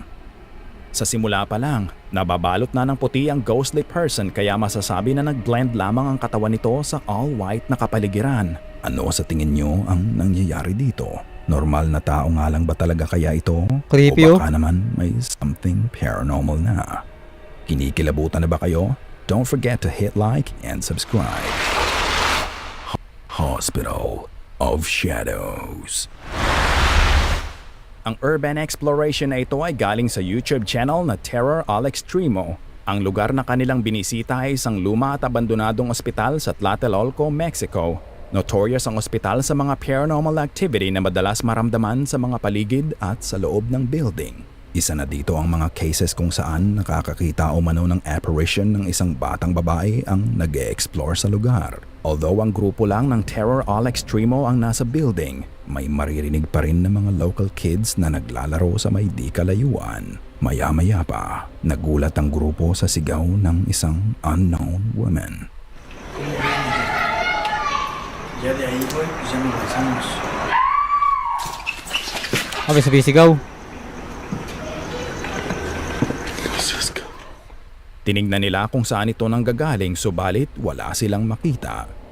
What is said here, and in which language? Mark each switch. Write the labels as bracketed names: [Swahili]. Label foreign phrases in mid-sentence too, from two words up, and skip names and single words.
[Filipino] Sa simula pa lang, nababalot na ng puti ang [English] ghostly person [Filipino] kaya masasabi na nag-blend lamang ang katawan nito sa all-white na kapaligiran. Ano sa tingin nyo ang nangyayari dito? Normal na tao nga lang ba talaga kaya ito? Creepy, O baka naman may [English] something paranormal [Filipino] na? Kinikilabutan na ba kayo? [English] Don't forget to hit like and subscribe. Hospital of Shadows. [Filipino] Ang [English] urban exploration [Filipino] na ito ay galing sa YouTube channel na Terror All Extremo. Ang lugar na kanilang binisita ay isang luma at abandonadong ospital sa Tlatelolco, Mexico. Notorious ang ospital sa mga [English] paranormal activity [Filipino] na madalas maramdaman sa mga paligid at sa loob ng building. Isa na dito ang mga cases kung saan nakakakita o mano ng apparition ng isang batang babae ang nag-e-explore sa lugar. Although ang grupo lang ng Terror All Extremo ang nasa building, may maririnig pa rin ng mga [English] local kids [Filipino] na naglalaro sa may di kalayuan. Maya-maya pa, nagulat ang grupo sa sigaw ng isang [English] unknown woman. [Spanish] Ya de ahí, güey, pues ya nos lanzamos. [Filipino] Okay, sabi sigaw. Tinignan nila kung saan ito nanggagaling subalit wala silang makita.